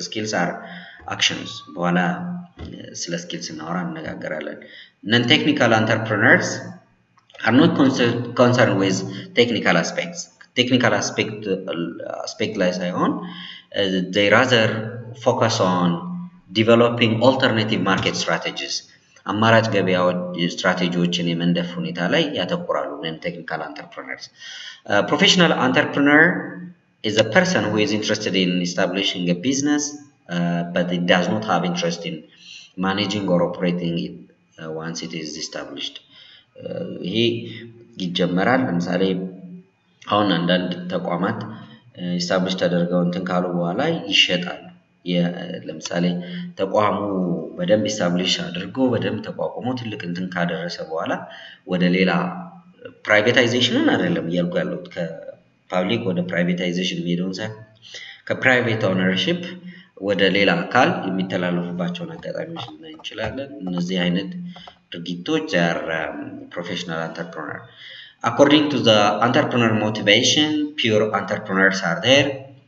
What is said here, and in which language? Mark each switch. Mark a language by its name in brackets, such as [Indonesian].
[English] skills are actions. [Amharic] በኋላ ስለ skills እናወራ እንነጋገራለን። [English] non-technical entrepreneurs are not concerned with technical aspects. Technical aspect [Amharic] ላይ ሳይሆን [English] they rather focus on developing alternative market strategies. [Amharic] አማራጭ ገበያዎች ስትራቴጂዎችን የመንደፍ ሁኔታ ላይ ያተኩራሉ [English] non-technical entrepreneurs. Professional entrepreneur is a person who is interested in establishing a business, but it does not have interest in managing or operating it once it is established. [Amharic] ይሄ ይጀመራል። ለምሳሌ አሁን አንዳንድ ተቋማት ኢስታብሊሽ ተደርገው እንትን ካሉ በኋላ ይሸጣሉ። ለምሳሌ ተቋሙ በደንብ ኢስታብሊሽ አድርጎ በደንብ ተቋቁሞ ትልቅ እንትን ካደረሰ በኋላ ወደ ሌላ ፕራይቬታይዜሽንን አይደለም እያልኩ ያለሁት ከፓብሊክ ወደ ፕራይቬታይዜሽን የሚሄደውን ሳይሆን ከፕራይቬት ኦነርሺፕ ወደ ሌላ አካል የሚተላለፉባቸውን አጋጣሚዎች ልናይ እንችላለን። እነዚህ አይነት ድርጊቶች [English] are professional entrepreneur. According to the entrepreneur motivation, pure entrepreneurs are there.